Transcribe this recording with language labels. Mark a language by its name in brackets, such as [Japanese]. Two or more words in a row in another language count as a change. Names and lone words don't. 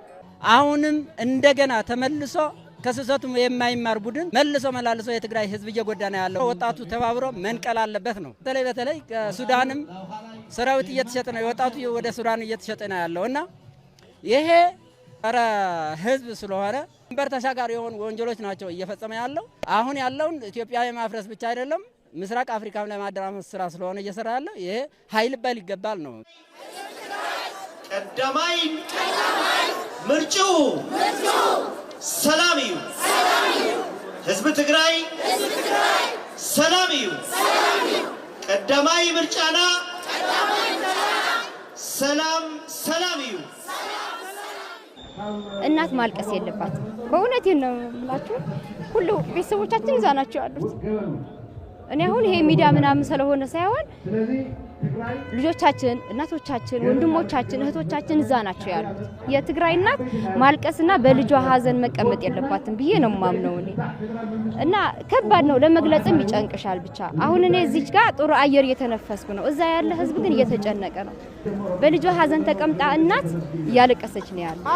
[Amharic] አሁንም እንደገና ተመልሶ ከስህተቱ የማይማር ቡድን መልሶ መላልሶ የትግራይ ህዝብ እየጎዳ ነው ያለው። ወጣቱ ተባብሮ መንቀል አለበት ነው። በተለይ ከሱዳንም ሰራዊት እየተሸጠ ነው፣ ወጣቱ ወደ ሱዳን እየተሸጠ ነው ያለውና ይሄ ኧረ ህዝብ ስለሆነ ድንበር ተሻጋሪ የሆኑ ወንጀሎች ናቸው እየፈጸመ ያለው። አሁን ያለውን ኢትዮጵያ የማፍረስ ብቻ አይደለም ምስራቅ አፍሪካም ለማደራመስ ስራ ስለሆነ እየሰራ ያለው ይሄ ኃይል ባል ይገባል ነው። [Tigrinya] ቀዳማይ ምርጩ ሰላምዩ ህዝብ ትግራይ ሰላምዩ ቀዳማይ ምርጫና ሰላም ሰላምዩ [Amharic] እናት ማልቀስ የለባትም። በእውነቴን ነው የምላችሁ። ሁሉ ቤተሰቦቻችን እዛ ናቸው ያሉት። እኔ አሁን ይሄ ሚዲያ ምናምን ስለሆነ ሳይሆን ልጆቻችን፣ እናቶቻችን፣ ወንድሞቻችን፣ እህቶቻችን እዛ ናቸው ያሉት። የትግራይ እናት ማልቀስና በልጇ ሀዘን መቀመጥ የለባትም ብዬ ነው ማምነው እኔ። እና ከባድ ነው ለመግለጽም ይጨንቅሻል። ብቻ አሁን እኔ እዚች ጋር ጥሩ አየር እየተነፈስኩ ነው። እዛ ያለ ህዝብ ግን እየተጨነቀ ነው። በልጇ ሀዘን ተቀምጣ እናት እያለቀሰች ነው ያለው።